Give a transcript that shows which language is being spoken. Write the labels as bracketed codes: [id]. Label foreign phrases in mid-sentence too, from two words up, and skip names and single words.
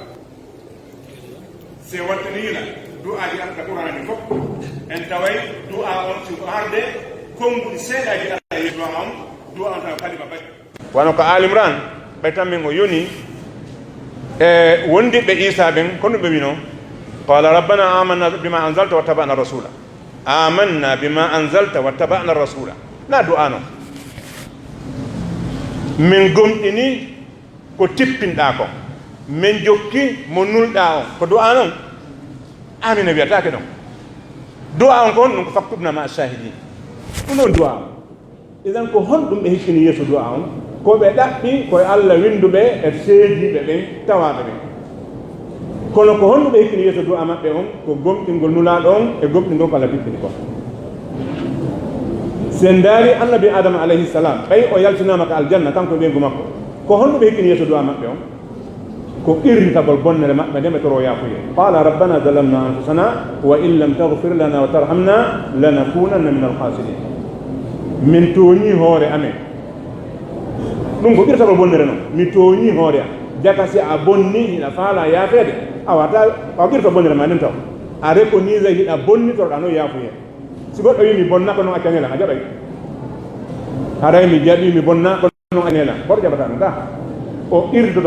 [ff] se wattanira du'aaji arɗa qur'ani fof en taway du'a on siko harde konnguɗi seeɗaji arɗa yeeso du'a on du'a on taw kalima baɗi wano ko alimran ɓay tan min o yoni e wondiɓe isa ɓen kono ɓe wino [ar] قال ربنا آمنا بما أنزلت واتبعنا الرسول آمنا بما أنزلت واتبعنا الرسول [ff] na du'a noon min gomɗini ko tippinɗa ko min jokki mo nulɗa on ko du'a noon amina wiyatake ɗon du'a on kon ɗum ko [ar] فاكتبنا مع الشاهدين [ff] ɗum ɗon du'a on idan ko honɗum ɓe hikkini yeeso du'a on ko ɓe ɗaɓɓi koye allah winduɓe e seediɓe ɓen tawaɓe ɓen kono ko honɗum ɓe hikkini yeeso du'a maɓɓe on ko gomɗingol nulaɗo on e gomɗingol ko allah tippini ko sen ndaari annabi adama [ar] عليه السلام [ff] ɓay o yaltinama ko aljanna kanko ɓeygu makko ko honɗum ɓe hikkini yeeso du'a maɓɓe on ko irritagol bonnere maɓɓe nde ɓe toro yafuye [ar] قال ربنا ظلمنا أنفسنا وإن لم تغفر لنا وترحمنا لنكونن من الخاسرين [ff] min tooñi hoore amen ɗum ko irritagol bonnere noon mi tooñi hoore am jaka si a bonni hiɗa faala yaafede a wata a irta bonnere ma nden taw a reconise hiɗa bonni toroɗa noon yaafuye si goɗɗo wi mi bonna ko noon acca ngela a jaɓay haray mi jaɓi mi bonna ko noon a ngela hoto jaɓata ɗum ta o irdoto